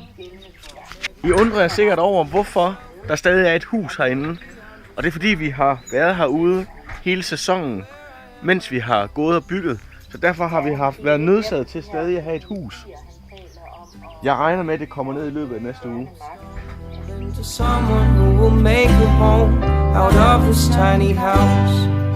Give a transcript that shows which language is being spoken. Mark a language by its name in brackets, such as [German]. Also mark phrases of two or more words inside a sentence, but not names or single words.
[Danish] I undrer jer sikkert over, hvorfor der stadig er et hus herinde. Og det er fordi vi har været herude hele sæsonen, mens vi har gået og bygget. Så derfor har vi været nødsaget til stadig at have et hus. Jeg regner med, at det kommer ned i løbet af næste uge. [English] To someone who will make a home out of this tiny house.